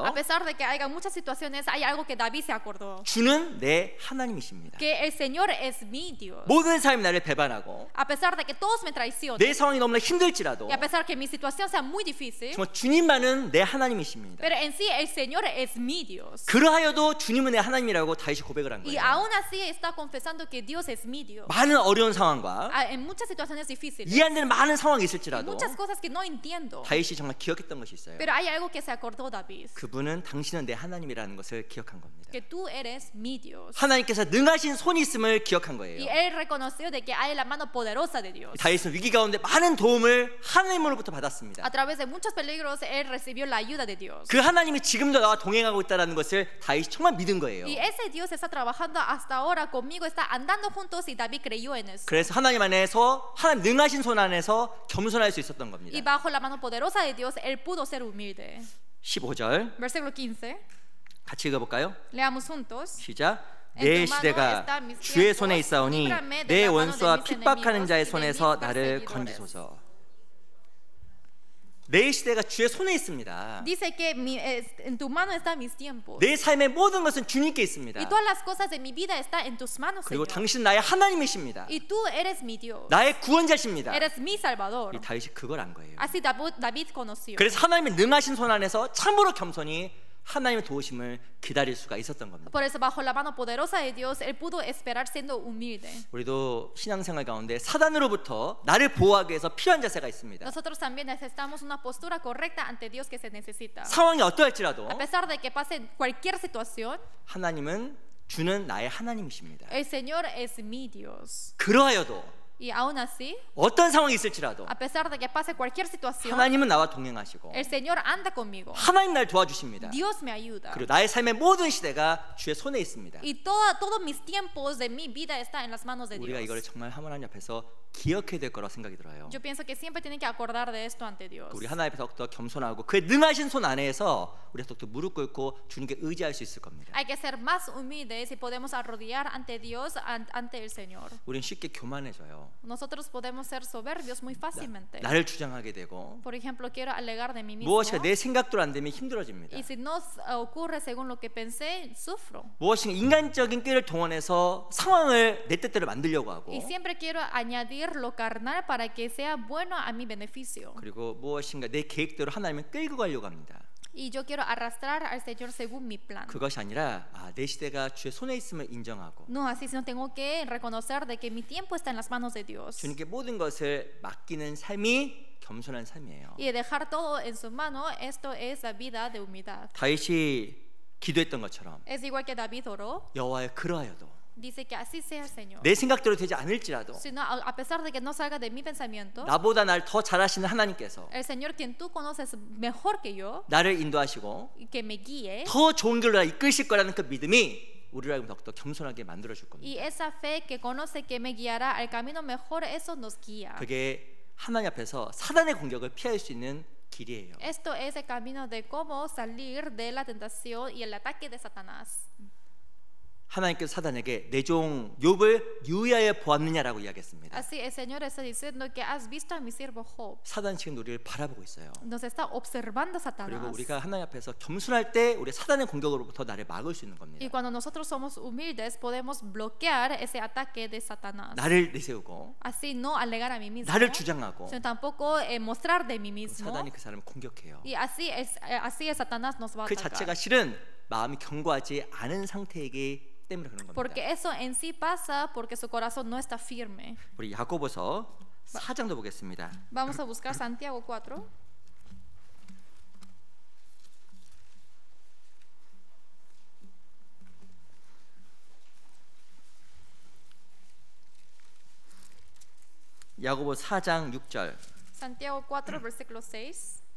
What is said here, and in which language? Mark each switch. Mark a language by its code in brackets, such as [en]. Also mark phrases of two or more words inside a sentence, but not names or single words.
[es] A pesar de que haya muchas situaciones, hay algo que David se acordó. [ko] 주는 내 하나님이십니다. [es] Que el Señor es mi Dios. [ko] 모든 사람이 나를 배반하고 [es] A pesar de que todos me traicionan. [ko] 내 상황이 너무나 힘들지라도 [es] Y a pesar que mi situación sea muy difícil. [ko] 정말 주님만은 내 하나님이십니다. [es] Pero en sí el Señor es mi Dios. [ko] 그러하여도 주님은 내 하나님이라고 다윗이 고백을 한 [es] Y [ko] 거예요. [es] aún así está confesando que Dios es mi Dios. [ko] 많은 어려운 상황과 [es] En muchas situaciones difíciles. [ko] 이해 안 되는 많은 상황이 [es] Y [ko] 있을지라도 [es] muchas cosas que no entiendo. [ko] 다윗이 정말 기억했던 것이 있어요. [es] Pero hay algo que se acordó David. [ko] 그분은 당신은 내 하나님이라는 것을 기억한 겁니다. [es] Que tú eres mi Dios. [ko] 하나님께서 능하신 손이 있음을 기억한 [es] Y [ko] 거예요. [es] él reconoció de que hay la mano poderosa de Dios. [ko] 다윗은 위기 가운데 많은 도움을 하나님으로부터 받았습니다. [es] A través de muchos peligros él recibió la ayuda de Dios. [ko] 그 하나님이 지금도 나와 동행하고 있다는 것을 다윗이 정말 믿은 거예요. [es] Y ese Dios está trabajando hasta ahora conmigo, está andando juntos y David creyó en eso. [ko] 그래서 하나님 안에서 하나님 능하신 손 안에서 겸손할 수 있었던 겁니다. [es] Y bajo la mano poderosa de Dios él pudo ser humilde. [ko] 15절 [es] Versículo 15. [ko] 같이 읽어볼까요? [es] Leamos juntos. [ko] 시작. [es] En [ko] 내 [es] tu mano [ko] 시대가 [es] está mis [ko] 주의 [es] tiempos, [ko] 손에 있사오니 [es] líbrame de [ko] 내 [es] la mano de [ko] 원수와 [es] mis [ko] 핍박하는 [es] enemigos [ko] 자의 [es] y de [ko] 손에서 [es] mis [ko] 나를 [es] perseguidores. [ko] 건지소서. 내 시대가 주의 손에 있습니다. [es] Dice que en tu mano están mis tiempos. [ko] 내 삶의 모든 것은 주님께 있습니다. [es] Y todas las cosas de mi vida están en tus manos, [ko] 그리고 [es] Señor. [ko] 당신 나의 하나님이십니다. [es] Y tú eres mi Dios. [ko] 나의 구원자십니다. [es] Eres mi Salvador. [ko] 이 다윗이 그걸 안 거예요. [es] Así David conoció. [ko] 그래서 하나님의 능하신 손 안에서 참으로 겸손히 하나님의 도우심을 기다릴 수가 있었던 겁니다. [es] Por eso bajo la mano poderosa de Dios él pudo esperar siendo humilde. [ko] 우리도 신앙생활 가운데 사단으로부터 나를 보호하기 위해서 필요한 자세가 있습니다. [es] Nosotros también necesitamos una postura correcta ante Dios que se necesita. [ko] 상황이 어떠할지라도 [es] A pesar de que pase cualquier situación, [ko] 하나님은 주는 나의 하나님이십니다. [es] el Señor es mi Dios. [ko] 그러하여도 [es] Y aún así, [ko] 어떤 상황이 있을지라도 [es] a pesar de que pase cualquier situación, [ko] 하나님은 나와 동행하시고 [es] el Señor anda conmigo. [ko] 하나님 날 도와주십니다. [es] Dios me ayuda. [ko] 그리고 나의 삶의 모든 시대가 주의 손에 있습니다. [es] Y todos mis tiempos de mi vida están en las manos de [ko] 우리가 이걸 [es] Dios. [ko] 정말 하나님 앞에서 기억해야 될 거라고 생각이 들어요. [es] Yo pienso que siempre tienen que acordar de esto ante Dios. [ko] 우리 하나님 앞에 더욱더 겸손하고 그의 능하신 손 안에서 우리가 더욱더 무릎 꿇고 주님께 의지할 수 있을 겁니다. [es] Hay que ser más humildes y podemos arrodillar ante Dios, ante el Señor. [ko] 우리는 쉽게 교만해져요. [es] Nosotros podemos ser soberbios muy fácilmente. [ko] 나를 주장하게 되고 [es] Por ejemplo, quiero alegar de mí mismo. [ko] 무엇인가 내 생각대로 안 되면 힘들어집니다. [es] Y si no ocurre según lo que pensé, sufro. [ko] 무엇인가 인간적인 꾀를 동원해서 상황을 내 뜻대로 만들려고 하고 [es] Y siempre quiero añadir lo carnal para que sea bueno a mi beneficio. [ko] 그리고 무엇인가 내 계획대로 하나님을 끌고 가려고 합니다. [es] Y yo quiero arrastrar al Señor según mi plan. [ko] 그것이 아니라 내 시대가 주의 손에 있음을 인정하고 [es] No, así sino tengo que reconocer de que mi tiempo está en las manos de Dios. [ko] 주님께 모든 것을 맡기는 삶이 겸손한 삶이에요. [es] Y dejar todo en su mano, esto es la vida de humildad. [ko] 다윗이 기도했던 것처럼 [es] Es igual que David oró, [ko] 여호와여 그러하여도 [es] dice que así sea el Señor. [ko] 내 생각대로 되지 않을지라도 [es] Sino a pesar de que no salga de mi pensamiento, [ko] 나보다 날 더 잘하시는 하나님께서 [es] el Señor quien tú conoces mejor que yo, [ko] 나를 인도하시고 [es] y que me guíe, [ko] 더 좋은 길로 나를 이끌실 거라는 그 믿음이 우리를 하여금 더욱더 겸손하게 만들어 줄 겁니다. [es] y esa fe que conoce que me guiará al camino mejor, eso nos guía. [ko] 그게 하나님 앞에서 사단의 공격을 피할 수 있는 길이에요. [es] Esto es el camino de cómo salir de la tentación y el ataque de Satanás. [ko] 하나님께서 사단에게 내 종 욥을 유의하여 보았느냐라고 이야기했습니다. [es] Así el Señor está diciendo que has visto a mi siervo Job. [ko] 사단 지금 우리를 바라보고 있어요. [es] Nos está observando [ko] 그리고 [es] Satanás. [ko] 우리가 하나님 앞에서 겸손할 때 우리 사단의 공격으로부터 나를 막을 수 있는 겁니다. [es] Y cuando nosotros somos humildes podemos bloquear ese ataque de Satanás. [ko] 나를 내세우고 [es] Así no alegar a mí mismo, [ko] 나를 주장하고 [es] sino tampoco mostrar de mí mismo. [ko] 사단이 그 사람을 공격해요. [es] Y así es Satanás nos va a [ko] 그 [es] atacar. [ko] 자체가 실은 마음이 견고하지 않은 상태이기 때문에 그런 겁니다. [es] Porque eso en sí pasa porque su corazón no está firme. [ko] 우리 야고보서 4장도 보겠습니다. [es] Vamos a buscar Santiago 4. [ko] 야고보 4장 6절. [es] Santiago 4, versículo 6.